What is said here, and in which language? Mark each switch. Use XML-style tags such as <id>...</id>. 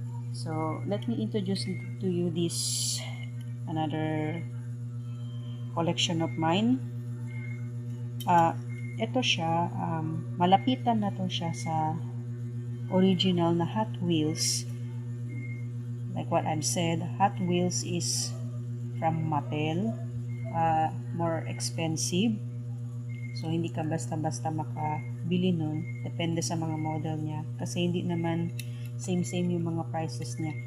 <en>So, let me introduce to you this another collection of mine.</en> <tl>Ito siya, malapitan na to siya sa original na Hot Wheels.</tl> <en>Like what I've said, Hot Wheels is from Mattel, more expensive.</en> <tl>So, hindi ka basta-basta makabili nun. Depende sa mga model niya. Kasi hindi naman same-same yung mga prices niya.</tl>